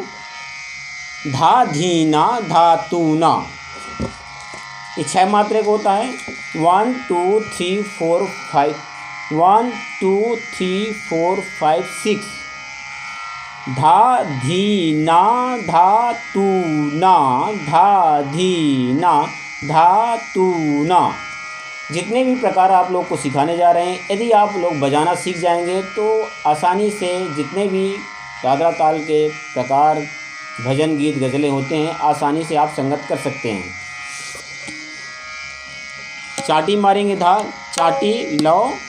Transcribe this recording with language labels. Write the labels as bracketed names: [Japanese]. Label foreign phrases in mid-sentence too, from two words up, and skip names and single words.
[Hindi] धा धीना धा तूना, ये 6 मात्रे को होता है। 1 2 3 4 5, 1 2 3 4 5 6। धा धीना धा तूना, धा धीना धा तूना। जितने भी प्रकार आप लोग को सिखाने जा रहे हैं, यदि आप लोग बजाना सीख जाएंगे तो आसानी से जितने भी दादरा ताल के प्रकार, भजन गीत गज़लें होते हैं, आसानी से आप संगत कर सकते हैं। चाटी मारेंगे, धा चाटी लो।